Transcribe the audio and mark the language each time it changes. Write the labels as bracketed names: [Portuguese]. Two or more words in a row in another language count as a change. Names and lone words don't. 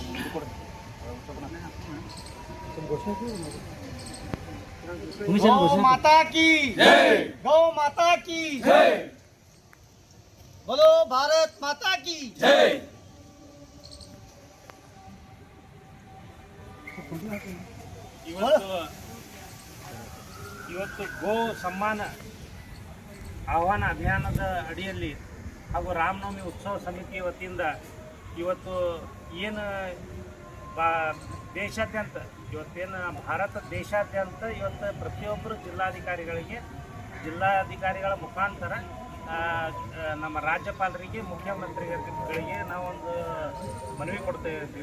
[Hindi] गौ माता की जय, गौ माता की जय, बोलो भारत माता की जय। [Kannada] ಇವತ್ತು ಗೋ ಸಮ್ಮಾನ ಆಹ್ವಾನ ಅಭಿಯಾನದ ಅಡಿಯಲ್ಲಿ ಹಾಗೂ ರಾಮನವಮಿ ಉತ್ಸವ ಸಮಿತಿ ವತಿಯಿಂದ ಇವತ್ತು ಏನು ದೇಶಾದ್ಯಂತ ಇವತ್ತೇನು ಭಾರತ ದೇಶಾದ್ಯಂತ ಇವತ್ತು ಪ್ರತಿಯೊಬ್ಬರು ಜಿಲ್ಲಾಧಿಕಾರಿಗಳ ಮುಖಾಂತರ ನಮ್ಮ ರಾಜ್ಯಪಾಲರಿಗೆ ಮುಖ್ಯಮಂತ್ರಿಗಳಿಗೆ ನಾವೊಂದು ಮನವಿ ಕೊಡ್ತಾ ಇದ್ದೀವಿ.